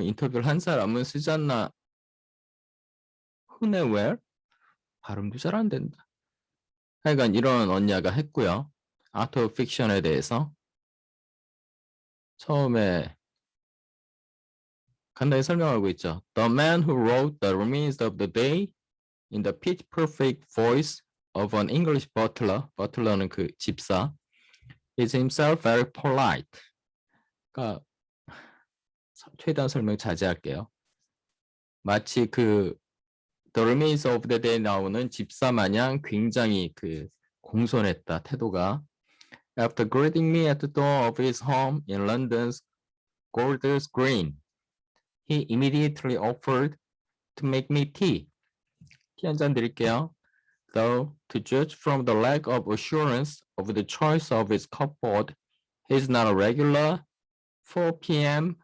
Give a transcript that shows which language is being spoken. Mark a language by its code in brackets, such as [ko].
[ko] 인터뷰를 한 사람은 스잔나 흐네웰? 발음도 잘 안 된다. 하여간 이런 언니가 했고요. 아트 픽션에 대해서 처음에 간단히 설명하고 있죠. [en] The man who wrote the remains of the day in the pitch perfect voice of an English butler. [ko] butler는 그 집사. [en] is himself very polite. [ko] 그러니까 최대한 설명 자제할게요. 마치 그 The remains of the day 나오는 집사 마냥 굉장히 그 공손했다 태도가. [en] After greeting me at the door of his home in London's Golders Green, he immediately offered to make me tea. [ko] 티 한 잔 드릴게요. [en] Though, to judge from the lack of assurance of the choice of his cupboard, he is not a regular 4 p.m.